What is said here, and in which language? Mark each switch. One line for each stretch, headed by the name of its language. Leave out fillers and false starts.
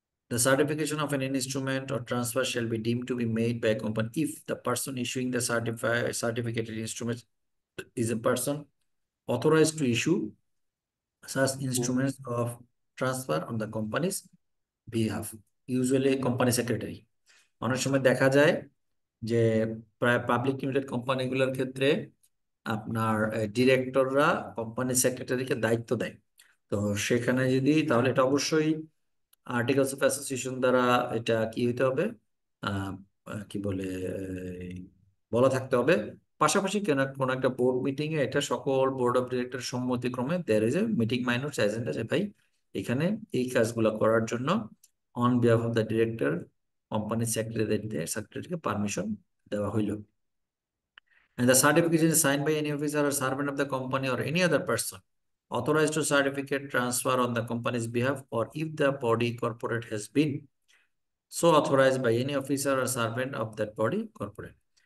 English: The certification of an instrument or transfer shall be deemed to be made by a company if the person issuing the certificated instrument is a person authorized to issue such instruments of transfer on the company's behalf, usually company secretary.
Bangla: অনেক সময় দেখা যায় যে প্রায় public limited কোম্পানিগুলোর ক্ষেত্রে আপনার ডিরেক্টররা company সেক্রেটারিকে দায়িত্ব দেয়। তো সেখানে যদি, তাহলে এটা অবশ্যই আর্টিকেলস অফ অ্যাসোসিয়েশন দ্বারা এটা কি হইতে হবে, আহ, কি বলে, এই, বলা থাকতে হবে। পাশাপাশি কোন একটা বোর্ড মিটিং এ এটা সকল board of director সম্মতিক্রমে
English: there is a meeting minutes agenda,
Bangla: যে ভাই এখানে এই কাজগুলো করার জন্য
English: on behalf of the director
Bangla: company সেক্রেটারিকে permission দেওয়া হইল।
English: And the certification is signed by any officer or servant of the company or any other person authorized to certificate transfer on the company's behalf, or if the body corporate has been so authorized by any officer or servant of that body corporate.